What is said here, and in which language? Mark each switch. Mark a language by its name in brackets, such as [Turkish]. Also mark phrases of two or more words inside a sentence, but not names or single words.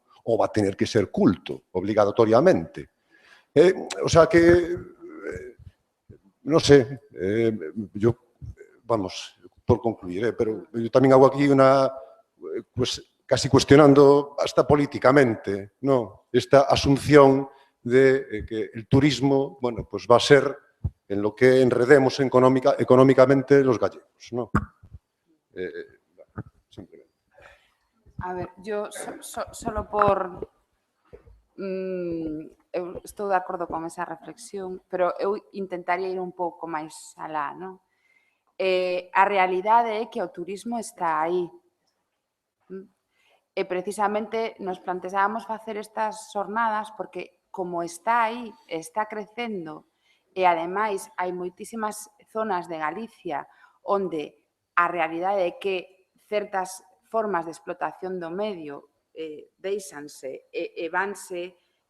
[Spanish] O va a tener que ser culto, obligatoriamente. O sea que, no sé, yo, vamos, por concluir, pero yo también hago aquí una, pues casi cuestionando hasta políticamente, ¿no? Esta asunción de que el turismo, bueno, pues va a ser en lo que enredemos económicamente los gallegos, ¿no? Simplemente. A ver, yo solo por... [Galician] eu estou de acordo con esa reflexión, pero eu intentaría ir un pouco máis alá, non? A realidade é que o turismo está aí. E precisamente nos planteábamos facer estas xornadas porque como está aí, está crecendo e ademais hai moitísimas zonas de Galicia onde a realidade é que certas formas de explotación do medio deixanse e vanse